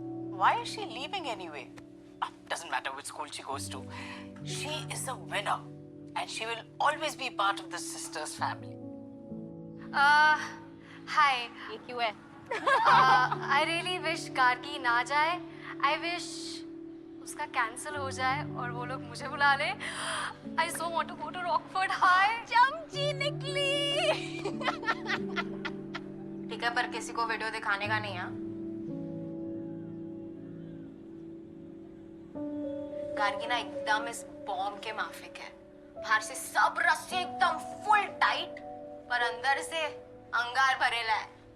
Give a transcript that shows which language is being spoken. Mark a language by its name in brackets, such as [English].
[English] Why is she leaving anyway? Doesn't matter which school she goes to. She is a winner, and she will always be part of the sisters family. Hi. [Hindi] ये क्यों है? [English] I really wish [Hindi] Gargi ना जाए. [English] I wish [Hindi] उसका cancel हो जाए और वो लोग मुझे बुला ले. [English] I so want to go to Rockford High. [Hindi] चमची निकली. ठीक है, पर किसी को वीडियो दिखाने का नहीं है. गार्गी ना एकदम इस बॉम्ब के माफिक है. बाहर से सब रस्सी एकदम फुल टाइट, पर अंदर से अंगार भरेला है.